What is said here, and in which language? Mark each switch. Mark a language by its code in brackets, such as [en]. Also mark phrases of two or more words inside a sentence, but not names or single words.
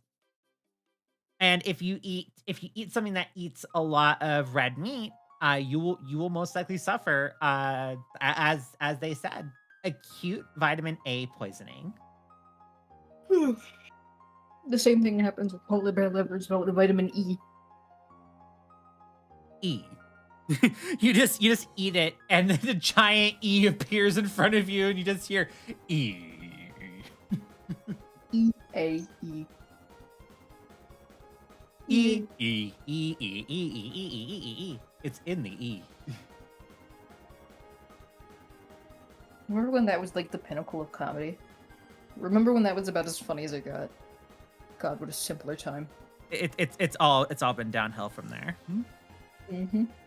[en] And if you eat something that eats a lot of red meat, you will most likely suffer, as they said, acute vitamin A poisoning. The same thing happens with polar bear livers about the vitamin E. E. you just eat it, and then the giant E appears in front of you, and you just hear E. E-A-E. E. E. E. E. E. E. E. It's in the E. Remember when that was like the pinnacle of comedy? Remember when that was about as funny as it got? God, what a simpler time. It's all been downhill from there. Mm-hmm.